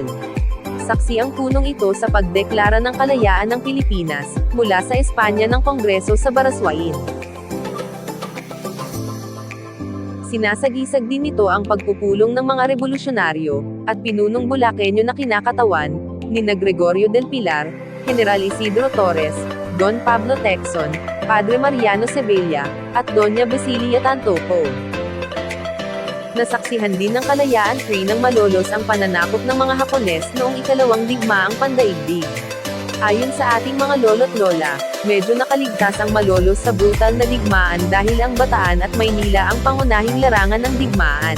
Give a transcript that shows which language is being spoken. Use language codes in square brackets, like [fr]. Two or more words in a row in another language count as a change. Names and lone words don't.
[tl] Saksi ang punong ito sa pagdeklara ng kalayaan ng Pilipinas, mula sa Espanya ng Kongreso sa Baraswain. Sinasagisag din nito ang pagpupulong ng mga revolusyonaryo, at pinunong Bulakenyo na kinakatawan, nina Gregorio del Pilar, General Isidro Torres, Don Pablo Tecson, Padre Mariano Sevilla, at Doña Basilia Tantoco. Nasaksihan din ng Kalayaan Tree ng Malolos ang pananakop ng mga Hapones noong ikalawang digmaang pandaigdig. Ayon sa ating mga lolo't lola, medyo nakaligtas ang Malolos sa brutal na digmaan dahil ang Bataan at Maynila ang pangunahing larangan ng digmaan.